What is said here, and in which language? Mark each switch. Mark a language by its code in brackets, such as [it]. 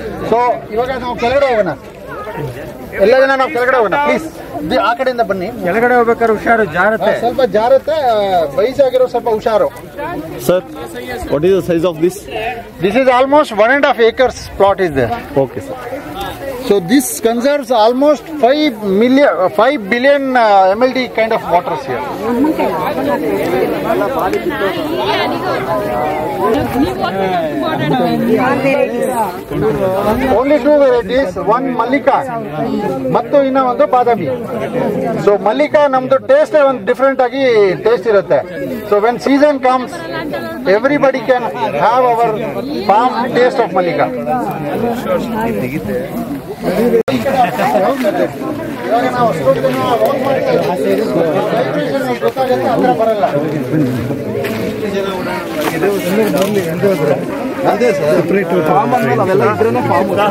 [kn] So ಇವಾಗ ನಾವು ಕೆಳಗಡೆ ಹೋಗೋಣ, ಎಲ್ಲ ಜನ ನಾವು ಕೆಳಗಡೆ ಹೋಗೋಣ ಪ್ಲೀಸ್. ಆ ಕಡೆಯಿಂದ ಬನ್ನಿ. ಕೆಳಗಡೆ ಹೋಗ್ಬೇಕಾದ್ರೆ ಹುಷಾರು, ಜಾರತ್ತೆ, ಸ್ವಲ್ಪ ಜಾರತ್ತೆ, ವಯಸ್ಸಾಗಿರೋ ಸ್ವಲ್ಪ ಹುಷಾರು. [en] Sir, what is the size of this? This is almost 1.5 acres plot is there. Okay, sir. So this conserves almost 5 billion MLD kind of waters here. Only 2 varieties, one Mallika [kn] ಮತ್ತು ಇನ್ನ ಒಂದು ಬಾದಾಮಿ. So Mallika ನಮ್ದು taste ಒಂದು different ಆಗಿ taste ಇರುತ್ತೆ. [en] So when season comes, everybody can have our farm taste of Mallika. [kn] ಇವಾಗ ನಾವು ಅಷ್ಟೊಂದು ಜನ walk ಮಾಡ್ತಾ ಇದ್ದೀವಿ. ಗೊತ್ತಾಗುತ್ತೆ, ಹತ್ರ ಬರಲ್ಲ. ಅದೇ ಸರ್, ಸೆಪರೇಟ್ ಫಾರ್ಮ್ ಅಂದ್ರೆ ಅವೆಲ್ಲ ಇದ್ರೇನೆ ಫಾರ್ಮ್.